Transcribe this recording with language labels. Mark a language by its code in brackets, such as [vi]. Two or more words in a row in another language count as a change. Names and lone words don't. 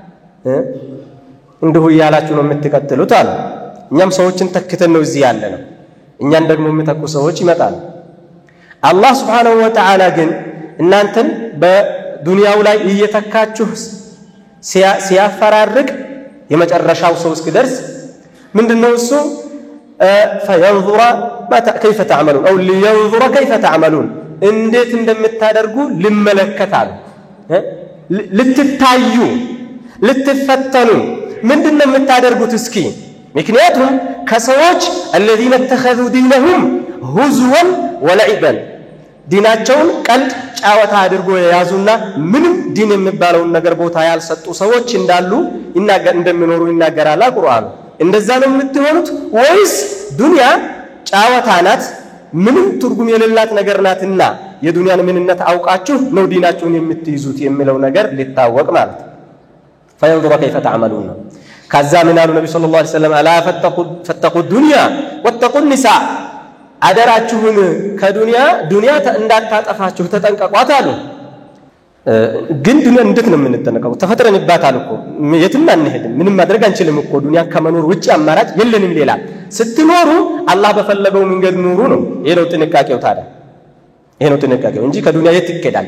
[am] እንዲሁ ያላችሁ ነው የምትቀጥሉት አሉ። እኛም ሰዎችን ተክተን ነው እዚህ ያለ ነው። እኛን ደግሞ የሚተኩ ሰዎች ይመጣሉ። አላህ [ar] سبحانه وتعالى [am] ግን እናንተን በዱንያው ላይ እየተካችሁ ሲያፈራርቅ የመጨረሻው ሰው እስኪደርስ ምንድነው እሱ [ar] فينظر كيف تعملون أو لينظر كيف تعملون [am] እንዴት እንደምታደርጉ ልመለከታሉ፣ ልትታዩ፣ ልትፈተኑ ምንድነው የምታደርጉት እስኪ። ምክንያቱም ከሰዎች [ar] الذين اتخذوا دينهم هزوا ولعبا [am] ዲናቸውን ቀልድ ጫወታ አድርጎ የያዙና ምንም ዲን የሚባለው ነገር ቦታ ያልሰጡ ሰዎች እንዳሉ እንደሚኖሩ ይናገራል ቁርአን። እንደዛ ነው የምትሆኑት ወይስ ዱንያ ጫወታ ናት ምንም ትርጉም የሌላት ነገር ናትና የዱንያን ምንነት አውቃችሁ ነው ዲናችሁን የምትይዙት የሚለው ነገር ሊታወቅ ማለት [ar] فينظر كيف تعملون. [am] ከዛ ምን አሉ ነብዩ [ar] صلى الله عليه وسلم ألا فاتقوا الدنيا واتقوا النساء [am] አደራችሁን ከዱንያ እንዳታጠፋችሁ ተጠንቀቋት አሉ። ግን ዱንያ እንዴት ነው የምንጠነቀቀው? ተፈጥረንባታል እኮ የትም አንሄድም፣ ምንም ማድረግ አንችልም እኮ ዱንያ ከመኖር ውጪ አማራጭ የለንም ሌላ። ስትኖሩ አላህ በፈለገው መንገድ ኑሩ ነው። ይሄ ነው ጥንቃቄው። ታዲያ ይሄ ነው ጥንቃቄው እንጂ ከዱንያ የት ይከዳል?